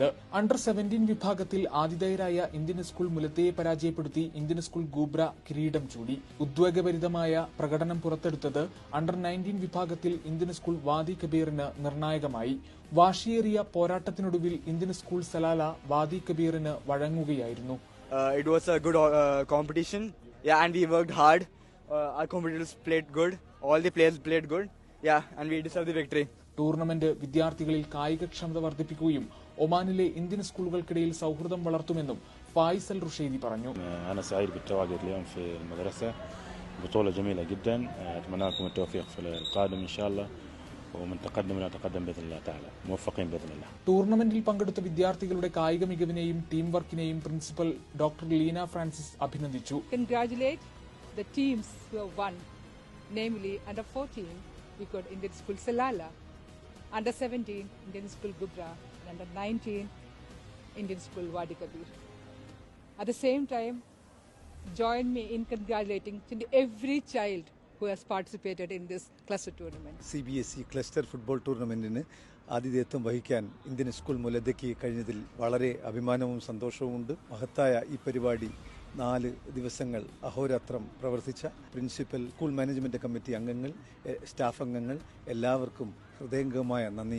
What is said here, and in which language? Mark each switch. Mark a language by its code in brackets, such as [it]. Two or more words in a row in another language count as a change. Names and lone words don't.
[ml] അണ്ടർ 17 വിഭാഗത്തിൽ ആതിഥേയരായ ഇന്ത്യൻ സ്കൂൾ മുലദ്ദയെ പരാജയപ്പെടുത്തി ഇന്ത്യൻ സ്കൂൾ ഗൂബ്ര കിരീടം ചൂടി. ഉദ്വേഗഭരിതമായ പ്രകടനം പുറത്തെടുത്തത് അണ്ടർ 19 വിഭാഗത്തിൽ ഇന്ത്യൻ സ്കൂൾ വാദി കബീറിന് നിർണായകമായി. വാശിയേറിയ പോരാട്ടത്തിനൊടുവിൽ ഇന്ത്യൻ സ്കൂൾ സലാല വാദി കബീറിന് വഴങ്ങുകയായിരുന്നു. [en] It was a good competition, and we worked hard. Our competitors played good. All the players played good, and we deserved the victory. [ml] ടൂർണമെന്റ് വിദ്യാർത്ഥികളിൽ കായികക്ഷമത വർദ്ധിപ്പിക്കുകയും ഒമാനിലെ ഇന്ത്യൻ സ്കൂളുകൾക്കിടയിൽ സൗഹൃദം വളർത്തുമെന്നും ഫായിസ് അൽ റുഷേദി പറഞ്ഞു. [ar] أنا سعيد بالتواجد اليوم في المدرسة. بطولة جميلة جدا. أتمنى لكم التوفيق في القادم إن شاء الله. ومن تقدم إلى تقدم بإذن الله تعالى. موفقين بإذن الله. [ml] ടൂർണമെന്റിൽ പങ്കെടുത്ത വിദ്യാർത്ഥികളുടെ കായിക മികവിനെയും ടീം വർക്കിനെയും പ്രിൻസിപ്പൽ ഡോക്ടർ ലീന ഫ്രാൻസിസ് അഭിനന്ദിച്ചു. [en] Congratulate the teams who have won, namely under 14 we got Indian School Salala, under 17 Indian School Gubra, and under 19 Indian School Wadi Kabir. At the same time, join me in congratulating every child who has participated in this cluster tournament. [ml] CBSE ക്ലസ്റ്റർ ഫുട്ബോൾ ടൂർണമെന്റിന് ആതിഥേയത്വം വഹിക്കാൻ ഇന്ത്യൻ സ്കൂൾ മുലദ്ദയ്ക്ക് കഴിഞ്ഞതിൽ വളരെ അഭിമാനവും സന്തോഷവുമുണ്ട്. മഹത്തായ ഈ പരിപാടി 4 ദിവസങ്ങൾ അഹോരാത്രം പ്രവർത്തിച്ച പ്രിൻസിപ്പൽ, സ്കൂൾ മാനേജ്മെന്റ് കമ്മിറ്റി അംഗങ്ങൾ, സ്റ്റാഫ് അംഗങ്ങൾ എല്ലാവർക്കും ഹൃദയംഗമായ നന്ദി.